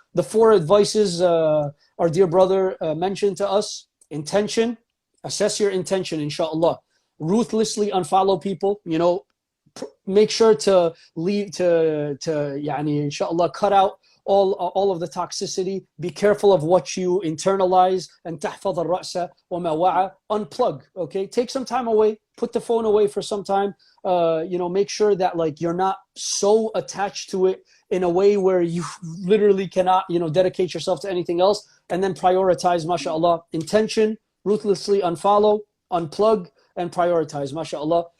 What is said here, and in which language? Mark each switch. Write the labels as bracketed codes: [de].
[en] The 4 advices our dear brother mentioned to us: intention, assess your intention, inshallah. Ruthlessly unfollow people. Make sure to inshallah, cut out all of the toxicity. Be careful of what you internalize. [ar] And تحفظ الرأس وما وعى. [en] Unplug. Okay, take some time away. Put the phone away for some time. Make sure that you're not so attached to it in a way where you literally cannot dedicate yourself to anything else. And then prioritize, mashallah, intention, ruthlessly unfollow, unplug, and prioritize, mashallah.